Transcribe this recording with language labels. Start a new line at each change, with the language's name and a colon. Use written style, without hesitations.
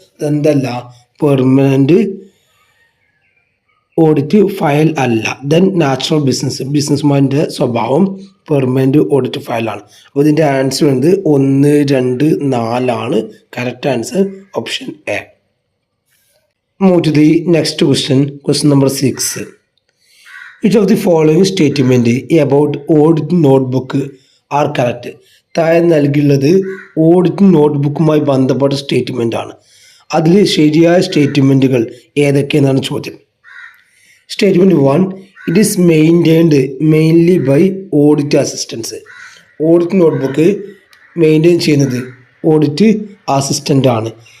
Malayalam: അതെന്തല്ല, permanent audit file അല്ല. Then natural ബിസിനസ്മാൻ്റെ സ്വഭാവം permanent audit ഫയലാണ്. അപ്പോൾ ഇതിൻ്റെ ആൻസർ വരുന്നത് 1, 2, 4 ആണ് correct answer, option A.
English: Move to the next question, question number 6. Which of the following statement about audit notebook are correct?
Malayalam: താഴെ നൽകിയുള്ളത് audit നോട്ട്ബുക്കുമായി ബന്ധപ്പെട്ട statement ആണ്. അതിൽ ശരിയായ സ്റ്റേറ്റ്മെൻറ്റുകൾ ഏതൊക്കെയെന്നാണ് ചോദ്യം.
English: Statement 1, it is maintained mainly by audit assistance.
Malayalam: Audit notebook maintain ചെയ്യുന്നത് audit assistant ആണ്.